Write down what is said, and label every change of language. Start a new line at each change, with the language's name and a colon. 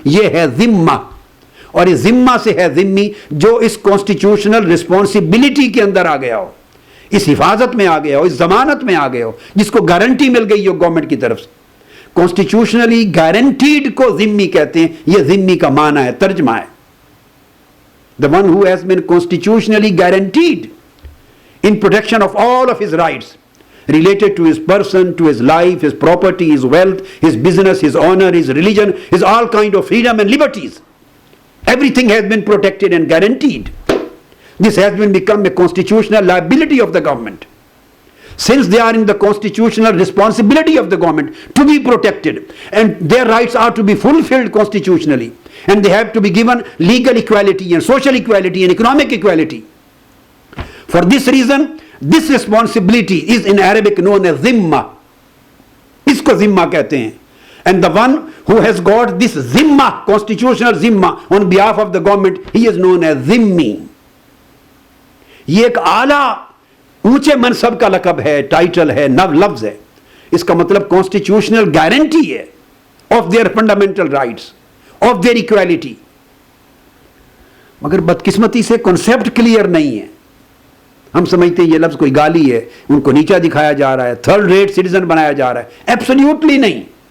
Urdu: یہ ہے ذمہ، اور یہ ذمہ سے ہے ذمی جو اس کانسٹیٹیوشنل رسپانسبلٹی کے اندر آ گیا ہو، اس حفاظت میں آ گیا ہو، اس ضمانت میں آ گیا ہو، جس کو گارنٹی مل گئی ہو گورنمنٹ کی طرف سے. کانسٹیٹیوشنلی گارنٹیڈ کو ذمی کہتے ہیں. یہ ذمی کا معنی ہے، ترجمہ ہے.
English: The one who has been constitutionally guaranteed in protection of all of his rights related to his person, to his life, his property, his wealth, his business, his honor, his religion, his all kind of freedom and liberties. Everything has been protected and guaranteed. This has become a constitutional liability of the government. Since they are in the constitutional responsibility of the government to be protected, and their rights are to be fulfilled constitutionally, and they have to be given legal equality and social equality and economic equality. For this reason, this responsibility is in Arabic known as zimma.
Urdu: Isko zimma kehte hain.
English: And the one who has got this zimma, constitutional zimma, on behalf of the government, he is known as zimmi.
Urdu: یہ ایک اعلیٰ اونچے منصب کا لقب ہے, title ہے, لفظ ہے. اس کا مطلب کانسٹیٹیوشنل گارنٹی ہے
English: Of their fundamental rights, of their equality.
Urdu: مگر بدقسمتی سے کنسیپٹ کلیئر نہیں ہے. ہم سمجھتے ہیں یہ لفظ کوئی گالی ہے, ان کو نیچا دکھایا جا رہا ہے, تھرڈ ریٹ سٹیزن بنایا جا رہا ہے. ایبسلیوٹلی نہیں.